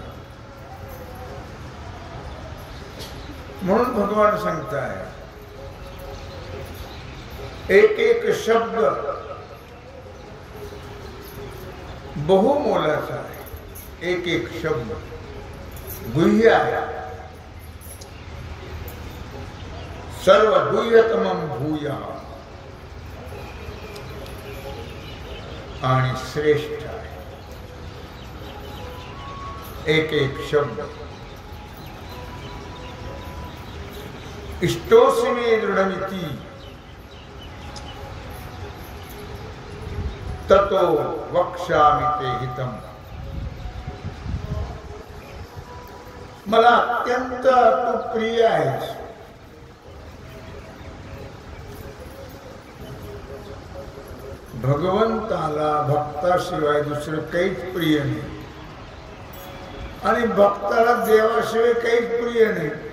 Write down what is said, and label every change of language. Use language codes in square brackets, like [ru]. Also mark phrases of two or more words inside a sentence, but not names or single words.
[mr] म्हणून भगवान सांगताय एक एक शब्द बहुमोलाचा आहे. एक एक शब्द गुह्य आहे. [sa] सर्व गुह्यतमं भूयः [mr] आणि श्रेष्ठ आहे. एक एक शब्द. [sa] इष्टोसि मे दृढमिति ततो वक्ष्यामि ते हितम्. [mr] मला अत्यंत तू प्रिय आहेस. भगवंताला भक्ताशिवाय दुसरं काहीच प्रिय नाही आणि भक्ताला देवाशिवाय काहीच प्रिय नाही.